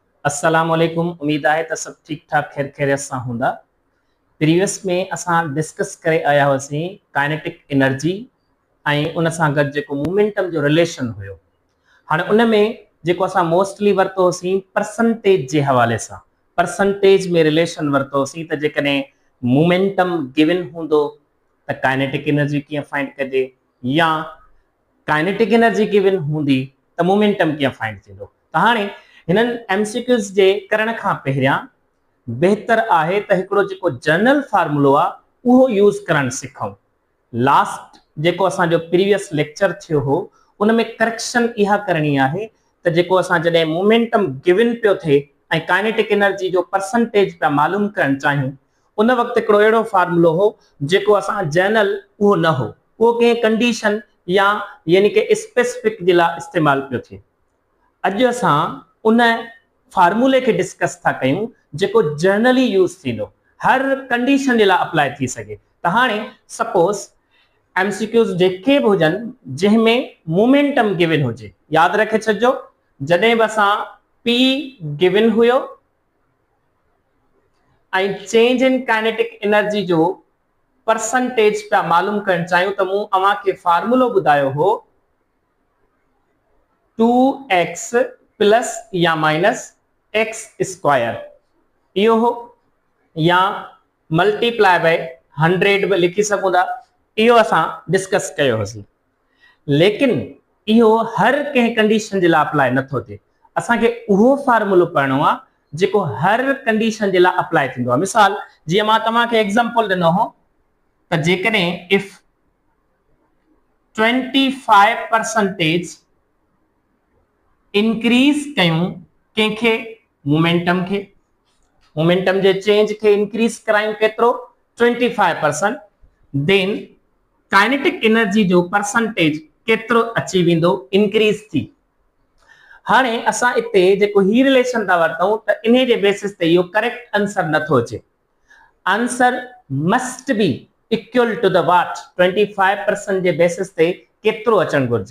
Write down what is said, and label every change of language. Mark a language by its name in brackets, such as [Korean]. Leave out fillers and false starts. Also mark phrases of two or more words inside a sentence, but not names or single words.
[Arabic] السلام عليكم. [Sindhi] उम्मीद है तो सब ठीक ठाक खैर खैरियत सां हूंदा। प्रीवियस में असां डिस्कस करे आया हुआसीं [English] kinetic energy [Sindhi] ऐं उन सां गॾु जेको मोमेंटम जो रिलेशन हुयो। हाणे उन में जेको असां मोस्टली वरितो होसीं परसेंटेज जे हवाले सां, परसेंटेज में रिलेशन वरितो होसीं त जेकॾहिं मोमेंटम गिवन हूंदो त [English] kinetic energy [Sindhi] कीअं फाइंड कजे, या [English] kinetic energy [Sindhi] गिवन हूंदी त मोमेंटम कीअं फाइंड थींदो। त हाणे हिननि एमसीक्यूज़ जे करण खां पहिरियां बेहतर आहे त हिकिड़ो जेको जनरल फार्मूलो आहे उहो यूज़ करणु सिखूं। लास्ट जेको असांजो प्रीवियस लेक्चर थियो हो उन में करेक्शन इहा करणी आहे त जेको असां जॾहिं मोमेंटम गिवन पियो थिए ऐं काइनेटिक एनर्जी जो परसेंटेज पिया मालूम करणु चाहियूं उन वक़्तु हिकिड़ो अहिड़ो फार्मूलो हो जेको असां जनरल उहो न हो, उहो कंहिं कंडीशन या यानी कि स्पेसिफिक जे लाइ इस्तेमालु पियो थिए। अॼु असां उन फार्मूले खे डिस्कस था कयूं जेको जनरली यूज़ थींदो, हर कंडीशन जे लाइ अप्लाई थी सघे। त हाणे सपोज एमसीक्यूज़ जेके बि हुजनि जंहिंमें मोमेंटम गिवन हुजे, यादि रखे छॾिजो जॾहिं बि असां पी गिवन हुयो ऐं [English] change in kinetic energy [Sindhi] जो परसेंटेज पिया मालूम करणु चाहियूं त मूं अव्हांखे फार्मूलो ॿुधायो हो 2x प्लस या माइनस [English] x square [Sindhi] इहो हो, या [English] multiply by [Sindhi] 100 भी लिखी सघूं था। इहो असां डिस्कस कयो होसीं, लेकिन इहो हर कंहिं कंडीशन जे लाइ अप्लाई नथो थिए। असांखे उहो फार्मूलो पढ़णो आहे जेको हर कंडीशन जे लाइ अप्लाई थींदो आहे। मिसाल जीअं मां तव्हांखे एग्जांपल ॾिनो हो त जेकॾहिं [English] if 25% increase [Sindhi] कयूं कंहिंखे मोमेंटम खे, मोमेंटम जे चेंज खे इंक्रीज करायूं केतिरो 25%, [English] then kinetic energy [Sindhi] जो परसेंटेज केतिरो अची वेंदो इंक्रीज थी। हाणे असां इते जेको ही रिलेशन था वठूं त इन जे बेसिस ते इहो [English] correct answer [Sindhi] नथो अचे। [English] answer must be equal to the what 25% जे बेसिस ते केतिरो अचणु घुर्जे।